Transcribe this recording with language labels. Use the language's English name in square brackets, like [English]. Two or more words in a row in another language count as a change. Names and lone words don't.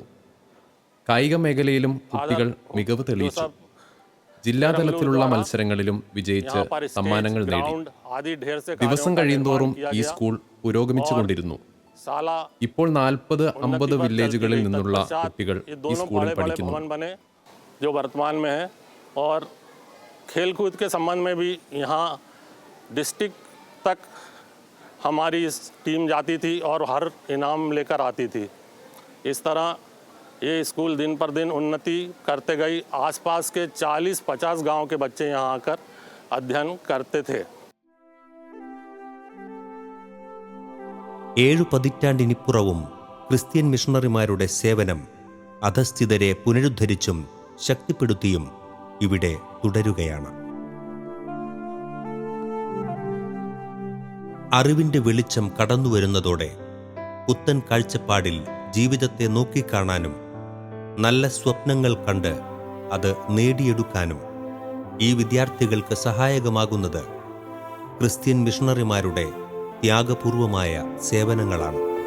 [Malayalam] കായിക മേഖലയിലും കുട്ടികൾ മികവ് തെളിയിച്ചു. ജില്ലാതലത്തിലുള്ള മത്സരങ്ങളിലും വിജയിച്ച് സമ്മാനങ്ങൾ നേടി. ദിവസം കഴിയുന്തോറും ഈ സ്കൂൾ പുരോഗമിച്ചുകൊണ്ടിരുന്നു. ഇപ്പോൾ 40-50 വില്ലേജുകളിൽ നിന്നുള്ള കുട്ടികൾ ഈ സ്കൂളിൽ പഠിക്കുന്നു. [Hindi] जो वर्तमान में है और खेल कूद के संबंध में भी यहाँ डिस्ट्रिक्ट तक हमारी टीम जाती थी और हर इनाम लेकर आती थी. इस तरह ये स्कूल दिन पर दिन उन्नति करते गई. आसपास के 40-50 गांव के बच्चे यहाँ आकर अध्ययन करते थे. [Malayalam] 7 പതിറ്റാണ്ടിനിപ്പുറവും [English] Christian missionaries [Malayalam] സേവനം അധസ്ഥിതരെ പുനരുദ്ധരിച്ചും ശക്തിപ്പെടുത്തിയും ഇവിടെ തുടരുകയാണ്. അറിവിൻ്റെ വെളിച്ചം കടന്നുവരുന്നതോടെ പുത്തൻ കാഴ്ചപ്പാടിൽ ജീവിതത്തെ നോക്കിക്കാണാനും നല്ല സ്വപ്നങ്ങൾ കണ്ട് അത് നേടിയെടുക്കാനും ഈ വിദ്യാർത്ഥികൾക്ക് സഹായകമാകുന്നത് [English] Christian missionaries [Malayalam] ത്യാഗപൂർവമായ സേവനങ്ങളാണ്.